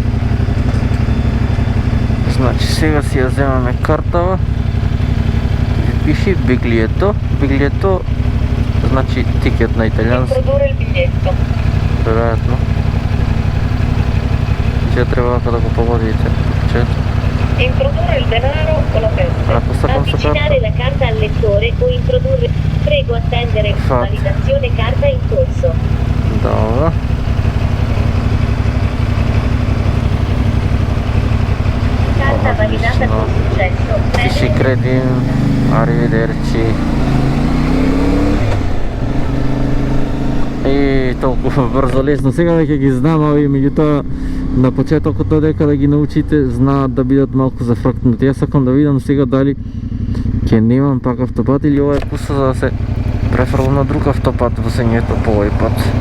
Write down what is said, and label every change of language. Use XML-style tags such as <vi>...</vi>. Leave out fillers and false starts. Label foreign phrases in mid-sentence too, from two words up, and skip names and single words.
<mk>Значи сега си ја земаме картава. Пиши биглието. Биглието значи тикет на италијански. Веројатно. Ќе треба да го погодите.</mk> <it>Introdurre il denaro o la testa. Avvicinare la carta al lettore o introdurre. Prego attendere. Validazione carta in corso.</it> <mk>Добро.</mk> <it>Carta validata con successo.</it> <mk>Пиши кредит. Arrivederci. И и толку брзо лесно. Сега веќе ги знам овие, меѓутоа на почетокот додека да ги научите, знаат да бидат малку зафркнати. Јас сакам да видам сега дали ќе немам пак автопат или ова е пуста за да се префрлам на друг автопат во сењето по овој пат.</mk>